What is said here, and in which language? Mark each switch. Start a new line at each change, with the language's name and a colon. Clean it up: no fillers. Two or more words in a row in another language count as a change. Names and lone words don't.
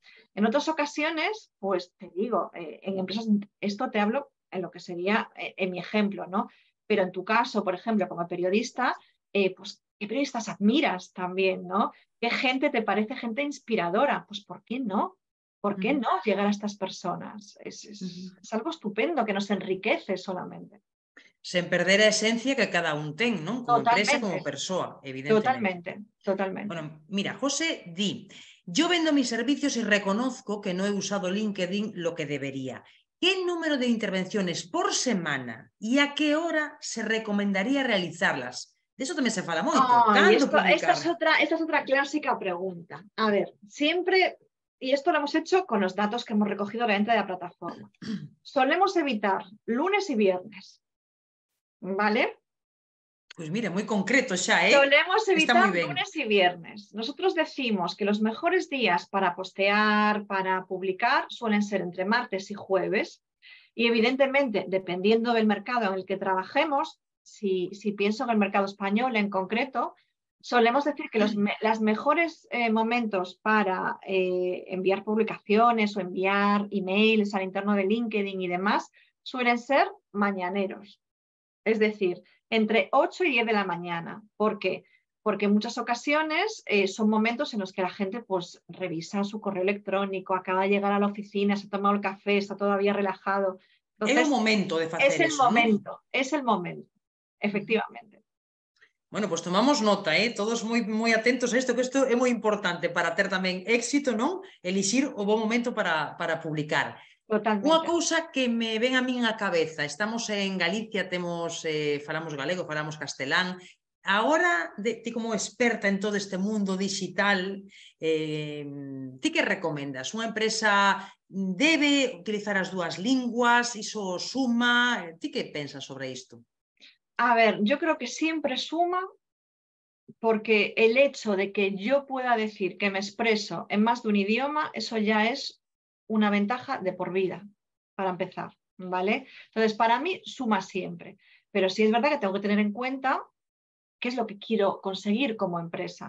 Spanish: En otras ocasiones, pues te digo, en empresas, esto te hablo en lo que sería en mi ejemplo, ¿no? Pero en tu caso, por ejemplo, como periodista, pues ¿qué periodistas admiras también, ¿no? ¿Qué gente te parece gente inspiradora? Pues ¿por qué no? ¿Por qué no llegar a estas personas? Es algo estupendo que nos enriquece solamente.
Galician: Sen perder a esencia que cada un ten, non? Como empresa,
Spanish: Totalmente,
Galician: como persoa, evidentemente.
Spanish: totalmente, totalmente.
Galician: Bueno, mira, José di,
Spanish: yo vendo mis servicios y reconozco que no he usado LinkedIn lo que debería. ¿Qué número de intervenciones por semana y a qué hora se recomendaría realizarlas?
Galician: De eso tamén se fala moito.
Spanish: Ay,
Galician: Cando esta publicar?
Spanish: es otra clásica pregunta. A ver, siempre, y esto lo hemos hecho con los datos que hemos recogido obviamente de la plataforma, solemos evitar lunes y viernes, ¿vale?
Galician: Pois mira, moi concreto xa,
Spanish: Solemos
Galician: está moi
Spanish: evitar
Galician: ben.
Spanish: lunes y viernes. Nosotros decimos que los mejores días para postear, para publicar, suelen ser entre martes y jueves. Y evidentemente, dependiendo del mercado en el que trabajemos, si pienso en el mercado español en concreto, solemos decir que los mejores momentos para enviar publicaciones o enviar emails al interno de LinkedIn y demás suelen ser mañaneros. Es decir, entre 8 y 10 de la mañana. ¿Por qué? porque en muchas ocasiones son momentos en los que la gente pues revisa su correo electrónico, acaba de llegar a la oficina, se ha tomado el café, está todavía relajado.
Galician: É o
Spanish: Entonces,
Galician: momento de facer eso, non?
Spanish: es el momento, efectivamente.
Galician: Bueno, pues tomamos nota, todos moi atentos a isto, que isto é moi importante para ter tamén éxito, non? Elixir o bom momento para publicar. Unha
Spanish: Totalmente.
Galician: cousa que me ven a min á cabeza, estamos en Galicia, falamos galego, falamos castelán. Agora, ti como experta en todo este mundo digital, ti que recomendas? Unha empresa debe utilizar as dúas linguas? Iso suma? Ti que pensas sobre isto?
Spanish: A ver, yo creo que siempre suma, porque el hecho de que yo pueda decir que me expreso en más de un idioma, eso ya es una ventaja de por vida, para empezar, ¿vale? Entonces, para mí suma siempre, pero sí es verdad que tengo que tener en cuenta qué es lo que quiero conseguir como empresa.